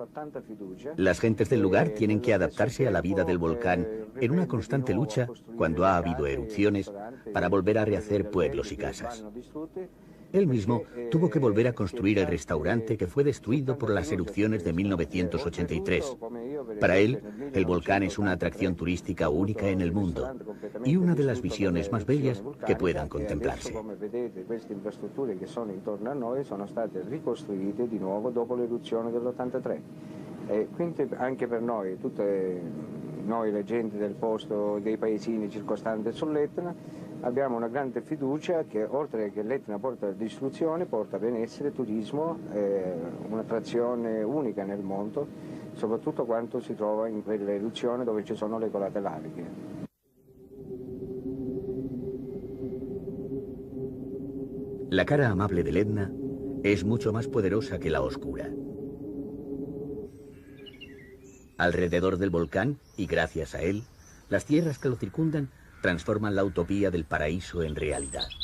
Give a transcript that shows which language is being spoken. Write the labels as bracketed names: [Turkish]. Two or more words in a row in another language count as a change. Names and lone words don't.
[Spanish] Las gentes del lugar tienen que adaptarse a la vida del volcán en una constante lucha, cuando ha habido erupciones, para volver a rehacer pueblos y casas. Él mismo tuvo que volver a construir el restaurante que fue destruido por las erupciones de 1983. Para él, el volcán es una atracción turística única en el mundo y una de las visiones más bellas que puedan contemplarse. [Italian] Come vedete, queste infrastrutture che sono intorno a noi sono state ricostruite di nuovo dopo l'eruzione dell'83. E quindi anche per noi, tutte noi le gente del posto, dei paesini circostanti sull'Etna, abbiamo una grande fiducia che oltre che l'Etna porta distruzione, porta benessere, turismo, un'attrazione unica nel mondo, soprattutto quando si trova in quelle eruzioni dove ci sono le colate laviche. [Spanish] La cara amable del Etna es mucho más poderosa que la oscura. Alrededor del volcán, y gracias a él, las tierras que lo circundan transforman la utopía del paraíso en realidad.